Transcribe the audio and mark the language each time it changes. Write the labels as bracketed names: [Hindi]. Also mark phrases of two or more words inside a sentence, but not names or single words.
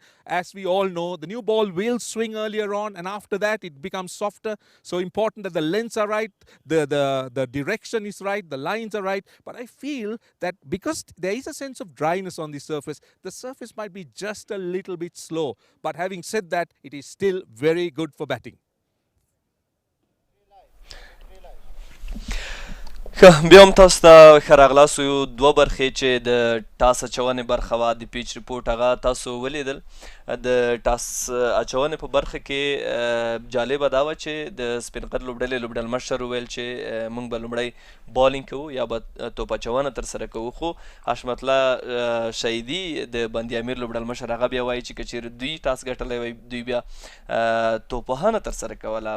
[English] As we all know, the new ball will swing earlier on, and after that it becomes softer. So important that the lengths are right, the direction is right, the lines are right, but I feel that because there is a sense of dryness on the surface might be just a little bit slow. But having said that, it is still very good for batting. [Pashto] بیا هم تاسو ته ښه راغلاست. یو دوه برخې چې د ټاس اچونې برخه وه د [English] pitch report [Pashto] هغه تاسو ولیدل. د ټاس اچونې په برخه کې جالبه دا وه چې د سپینغر لوبډلې لوبډلمشر وویل چې موږ به لومړی بالینګ کوو یا به توپ اچونه ترسره کوو، خو حشمت الله شهیدي د بندي امیر لوبډلمشر هغه بیا وایي چې که چېرې دوی ټاس ګټلی وی دوی بیا توپوهنه ترسره کوله.